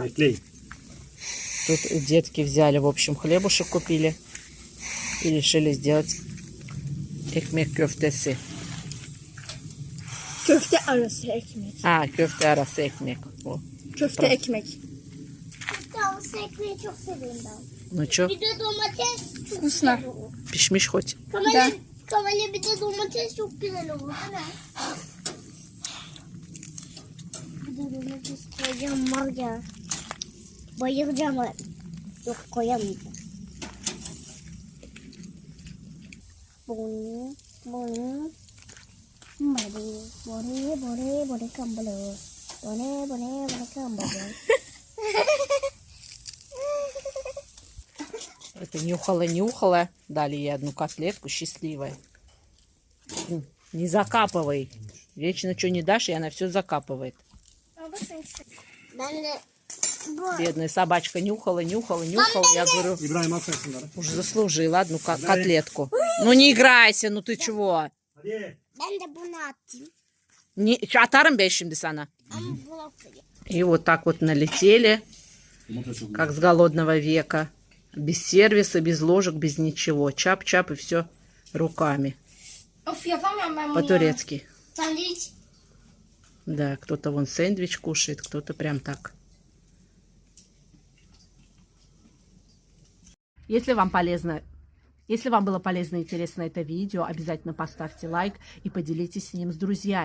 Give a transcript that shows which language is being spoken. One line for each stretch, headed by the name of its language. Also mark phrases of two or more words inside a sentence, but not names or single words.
Turkish: Bekleyin.
Russian: Тут детки взяли, в общем, хлебушек купили. И решили сделать
Turkish: ekmek köftesi. Köfte arası ekmek. Köfte arası ekmek. O. Köfte ekmek. Tavuk ekmeği çok seviyorum ben.
Russian: Ну что,
Turkish: Bir de domates çok
Russian: Вкусно.
Turkish: güzel olur.
Russian: пишмиш хоть?
Turkish: Kamale bir de domates çok güzel olur değil mi? Bir de domates koyacağım var ya. Bayılacağım. Yok koyamayacağım. Bunu. Bore kambalo. Bore kambalo.
Russian: Это нюхала. Дали ей одну котлетку, счастливая. Не закапывай. Вечно что не дашь, и она все закапывает.
Turkish: Ben de bu.
Russian: Бедная собачка нюхала. Я говорю,
Turkish: İbrahim aferin şunları.
Russian: уже заслужила одну котлетку. Ну не играйся, ну ты чего?
Turkish: Hadi. Ben de bunu atayım. Atarım ben şimdi sana. Ama bunu koyayım.
Russian: И вот так вот налетели,
Turkish: Yumurta çok güzel.
Russian: как с голодного века. Без сервиса, без ложек, без ничего. Чап-чап и все руками.
Turkish: Of yapamıyorum ben bunu.
Russian: По-турецки.
Turkish: Sandviç.
Russian: Да, кто-то вон сэндвич кушает, кто-то прям так. Если вам было полезно и интересно это видео, обязательно поставьте лайк и поделитесь с ним с друзьями.